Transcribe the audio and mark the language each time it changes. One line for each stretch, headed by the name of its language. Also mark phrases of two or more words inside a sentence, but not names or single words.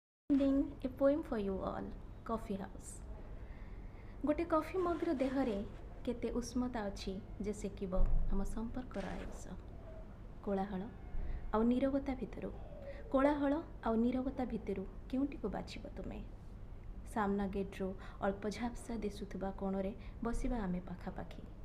English: Ending a poem for you all, Coffee House।
Odia: ଗୋଟେ କଫି ମଗ୍ର ଦେହରେ କେତେ ଉଷ୍ମତା ଅଛି ଯେ ସେକିବ ଆମ ସମ୍ପର୍କର ଆୟୁଷ। କୋଳାହଳ ଆଉ ନୀରବତା ଭିତରୁ, କୋଳାହଳ ଆଉ ନୀରବତା ଭିତରୁ କେଉଁଟିକୁ ବାଛିବ ତୁମେ? ସାମ୍ନା ଗେଟ୍‌ରୁ ଅଳ୍ପ ଝାପ୍ସା ଦିଶୁଥିବା କୋଣରେ ବସିବା ଆମେ ପାଖାପାଖି।